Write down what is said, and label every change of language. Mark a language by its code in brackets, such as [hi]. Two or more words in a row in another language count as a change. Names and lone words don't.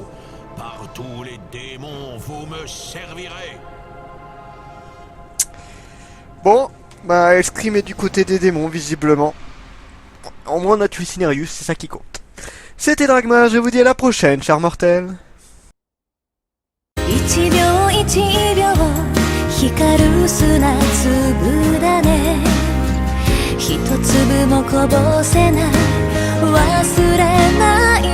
[fr] Par tous les démons, vous me servirez. Bon, bah Escrime est du côté des démons, visiblement. Au moins on a tué Cinerius, c'est ça qui compte. C'était Dragma, je vous dis à la prochaine, chers mortels. [ja] 一秒一秒光る砂粒だね一粒もこぼせない忘れない